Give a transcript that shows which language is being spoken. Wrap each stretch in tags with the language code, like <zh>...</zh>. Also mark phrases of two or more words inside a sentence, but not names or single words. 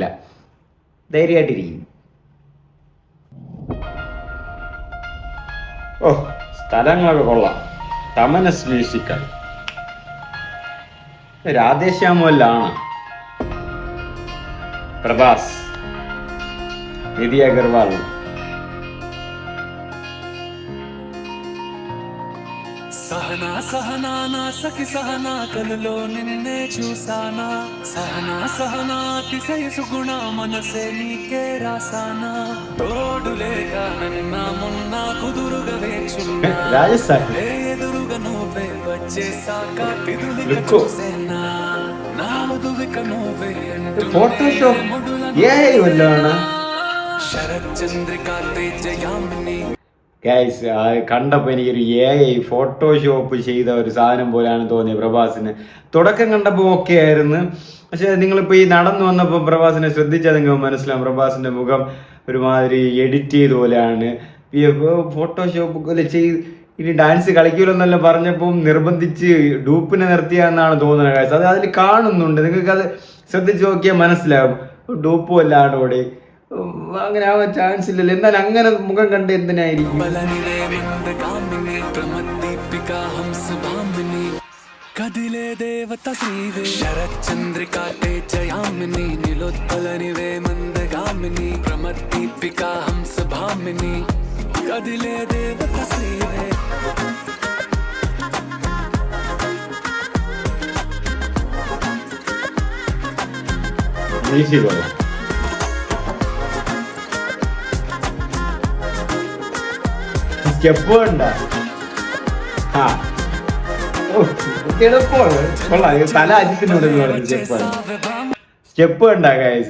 <ml>ധൈര്യമായിട്ടിരിക്കും. സ്ഥലങ്ങളൊക്കെ കൊള്ളാം. തമനസ് മ്യൂസിക്കൽ. രാധേശ്യാമല്ലാണ് പ്രഭാസ്, നിധി അഗർവാൾ.</ml> <te>సహనా సహనా నా సఖి సహనా కలలో నిన్నే చూసానా సహనా సహనా అతిశయ గుణ మనసే నీకే రాసానా తోడులేక నన్న మొన్న కుదురుగా వేచున్నా రాజస్థాన్ ఎదురుగా నువ్వే వచ్చేసాక తిదులిక చూసేనా నా మధువిక నువ్వే ఫోటోషాప్ శరత్ చంద్రికా తేజయామిని.</te> <ml>ഗൈസ്, കണ്ടപ്പോൾ എനിക്കൊരു ഫോട്ടോഷോപ്പ് ചെയ്ത ഒരു സാധനം പോലെയാണ് തോന്നിയത് പ്രഭാസിന്. തുടക്കം കണ്ടപ്പോൾ ഓക്കെ ആയിരുന്നു, പക്ഷെ നിങ്ങളിപ്പോൾ ഈ നടന്നു വന്നപ്പോൾ പ്രഭാസിനെ ശ്രദ്ധിച്ചാൽ നിങ്ങൾക്ക് മനസ്സിലാവും പ്രഭാസിൻ്റെ മുഖം ഒരുമാതിരി എഡിറ്റ് ചെയ്ത പോലെയാണ്. ഫോട്ടോഷോപ്പ് പോലെ ചെയ്ത് ഇനി ഡാൻസ് കളിക്കൂലെന്നെല്ലാം പറഞ്ഞപ്പോൾ നിർബന്ധിച്ച് ഡൂപ്പിനെ നിർത്തിയാന്നാണ് തോന്നുന്നത്. ഗൈസ്, അത് അതിൽ കാണുന്നുണ്ട്, നിങ്ങൾക്കത് ശ്രദ്ധിച്ച് നോക്കിയാൽ മനസ്സിലാവും. ഡൂപ്പും അല്ലാണ്ടോടെ അങ്ങനെ ആവാൻ ചാൻസ് ഇല്ലല്ലോ. എന്നാലും അങ്ങനെ മുഖം കണ്ട് എന്തിനായിരിക്കും?</ml> <te>కదిలే దేవత శ్రీవే శరచంద్రికా తేజయామిని నిలోత్పలనివే మందగామిని ప్రమద్దీపికా హంస భామిని కదిలే దేవత శ్రీవే.</te> <ml>സ്റ്റെപ്പ് വേണ്ട. തല അജിത്തിനോട് സ്റ്റെപ്പ് വേണ്ട ഗൈസ്.</ml>